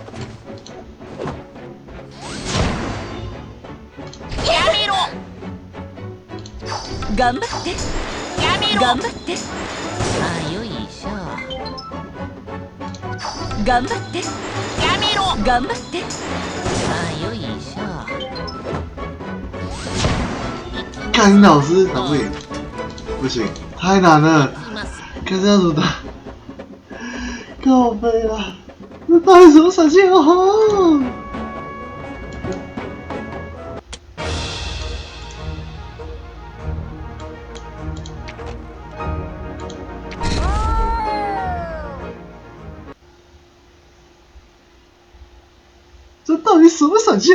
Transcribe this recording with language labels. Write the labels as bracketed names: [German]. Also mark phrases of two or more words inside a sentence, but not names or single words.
[Japanese] やめろ頑張ってやめろ頑張ってあよいしょ頑張ってやめろ頑張ってあよいしょ [Chinese] 干你老师打不赢，不行，太难了，看这样怎么打？靠背了，这到底什么闪现哦？这到底什么闪现？